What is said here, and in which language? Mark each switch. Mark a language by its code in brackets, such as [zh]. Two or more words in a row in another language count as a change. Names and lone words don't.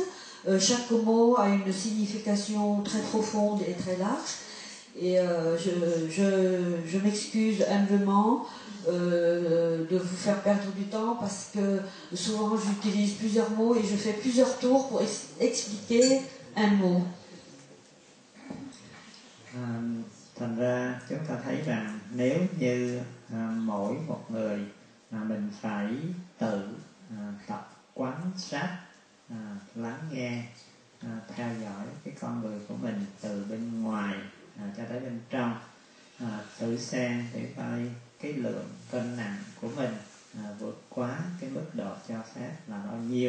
[fr] Chaque mot a une signification très profonde et très large. Et je m'excuse humblement de vous faire perdre du temps parce que souvent j'utilise plusieurs mots et je fais plusieurs tours pour expliquer un mot. [vi] Thành ra chúng ta thấy rằng nếu như mỗi một người mà mình phải tự tập quan sát, lắng nghe, theo dõi cái con người của mình từ bên ngoài cho tới bên trong, thử xem để coi cái lượng cân nặng của mình vượt quá cái mức độ cho phép là bao nhiêu.